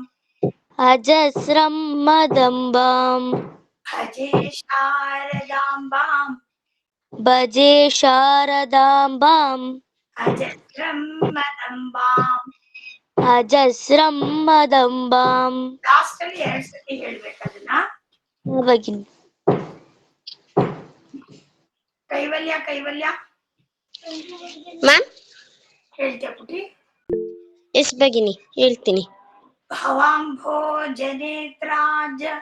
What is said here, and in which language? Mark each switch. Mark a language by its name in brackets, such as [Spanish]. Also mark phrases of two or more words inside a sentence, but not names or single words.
[Sanskrit] अजस्रं मदम्बाम् भजे शारदाम्बाम् भजे शारदाम्बाम् अजस्रं मदम्बाम् अजस्रं मदम्बाम् [Kannada] ಲಾಸ್ಟ್ ಅಲ್ಲಿ 2 ಸತಿ ಹೇಳ್ಬೇಕು ಅದನ್ನ. ಭಗಿನಿ ಕೈವಲ್ಯ ಕೈವಲ್ಯ ಮ್ಯಾಮ್ ಹೇಳ್ತೀಯ ಪುಟಿ? ಎಸ್ ಭಗಿನಿ ಹೇಳ್ತೀನಿ. [Sanskrit] ಭವಾಂಭೋಜನೇತ್ರಾಜ